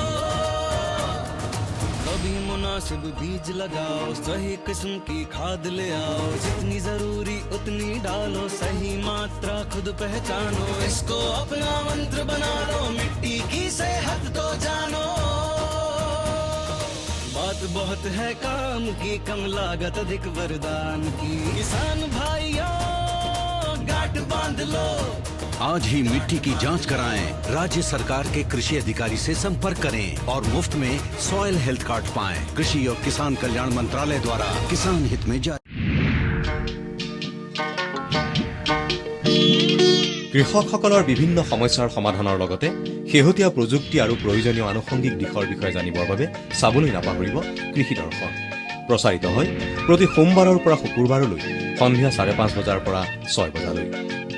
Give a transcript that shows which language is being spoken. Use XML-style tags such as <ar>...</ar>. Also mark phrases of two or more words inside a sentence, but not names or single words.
<hi>कभी मुनासिब बीज लगाओ सही किस्म की खाद ले आओ जितनी जरूरी उतनी डालो सही मात्रा खुद पहचानो इसको अपना मंत्र बना लो मिट्टी की सेहत तो जानो बात बहुत है काम की कम लागत अधिक वरदान की किसान भाइयों गांठ बांध लो आज ही मिट्टी की जांच कराएं राज्य सरकार के कृषि अधिकारी से संपर्क करें और मुफ्त में सॉइल हेल्थ कार्ड पाएं कृषि और किसान कल्याण मंत्रालय द्वारा किसान हित में जारी</hi> <as>কৃষকসকলৰ বিভিন্ন সমস্যাৰ সমাধানৰ লগতে শেহতীয়া প্ৰযুক্তি আৰু প্ৰয়োজনীয় আনুষংগিক দিশৰ বিষয়ে জানিবৰ বাবে চাবলৈ নাপাহৰিব কৃষি দৰ্শন প্ৰচাৰিত হয় প্ৰতি সোমবাৰৰ পৰা শুকুৰবাৰলৈ সন্ধিয়া 5:30 বজাৰ পৰা 6 বজালৈ</as>